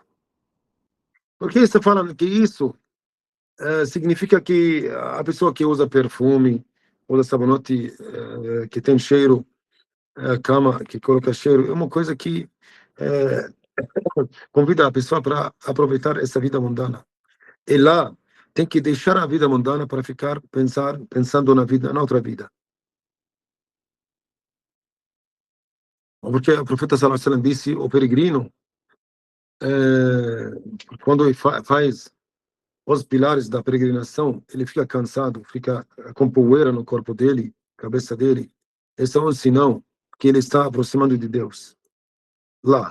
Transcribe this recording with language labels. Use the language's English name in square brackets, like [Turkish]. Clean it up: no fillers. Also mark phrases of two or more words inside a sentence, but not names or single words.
[Portuguese] Por que você fala que isso significa que a pessoa que usa perfume, usa sabonete que tem cheiro, cama que coloca cheiro, é uma coisa que convida a pessoa para aproveitar essa vida mundana. E lá tem que deixar a vida mundana para ficar pensando na outra vida. Porque o profeta [Arabic] صلى الله عليه وسلم [Portuguese] disse, o peregrino, quando ele faz os pilares da peregrinação, ele fica cansado, fica com poeira no corpo dele, cabeça dele. Esse é um sinal que ele está aproximando de Deus. Lá.